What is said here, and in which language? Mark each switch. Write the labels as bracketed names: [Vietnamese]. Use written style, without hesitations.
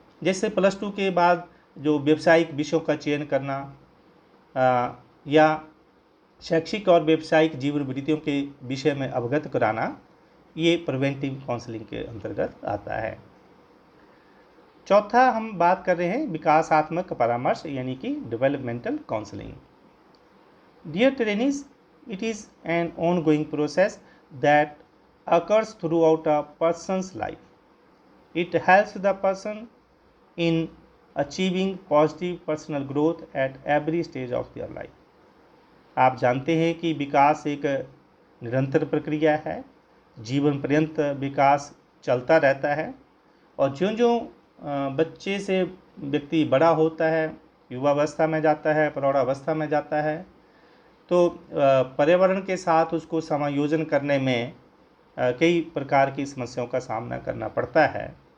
[Hindi] जैसे +2 के बाद जो व्यावसायिक विषयों का चयन करना या शैक्षिक और व्यावसायिक जीवन वृत्तियों के विषय में अवगत कराना, ये प्रिवेंटिव काउंसलिंग के अंतर्गत आता है। चौथा हम बात कर रहे हैं विकासात्मक परामर्श यानी कि developmental counselling. [English] Dear trainees, it is an ongoing process that occurs throughout a person's life. It helps the person in achieving positive personal growth at every stage of their life. [Hindi] आप जानते हैं कि विकास एक निरंतर प्रक्रिया है, जीवन पर्यंत विकास चलता रहता है और ज्यों ज्यों बच्चे से व्यक्ति बड़ा होता है, युवावस्था में जाता है, प्रौढ़ावस्था में जाता है, तो पर्यावरण के साथ उसको समायोजन करने में कई प्रकार की समस्याओं का सामना करना पड़ता है